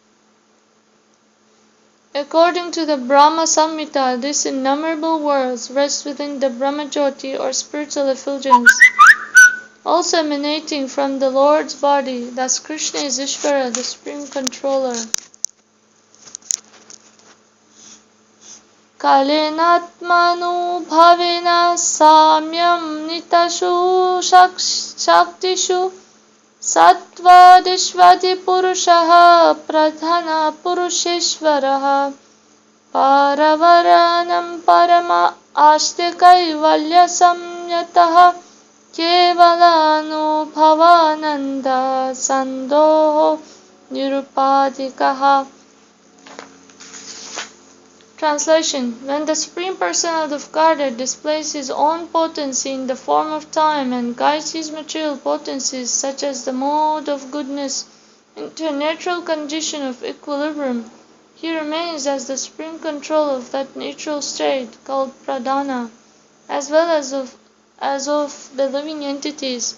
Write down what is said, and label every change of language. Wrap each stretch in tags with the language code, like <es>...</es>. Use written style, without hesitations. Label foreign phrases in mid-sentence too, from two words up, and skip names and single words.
<en>According to the Brahma Samhita, these innumerable worlds rest within the Brahmajyoti or spiritual effulgence, also emanating from the Lord's body. Thus Krishna is Ishvara, the Supreme Controller.</en> <sa>Kalenatmanu bhavena samyam nitashu shaktishu satvadishvati purushaha pradhana purusheshvaraha paravaranam parama ashtikaivalya samyataha kevalanubhavananda sandoho nirupadikaha.</sa> <en>Translation. When the Supreme Personality of Godhead displays His own potency in the form of time and guides His material potencies, such as the mode of goodness, into a natural condition of equilibrium, He remains as the supreme controller of that natural state called pradhana, as well as of the living entities.</en>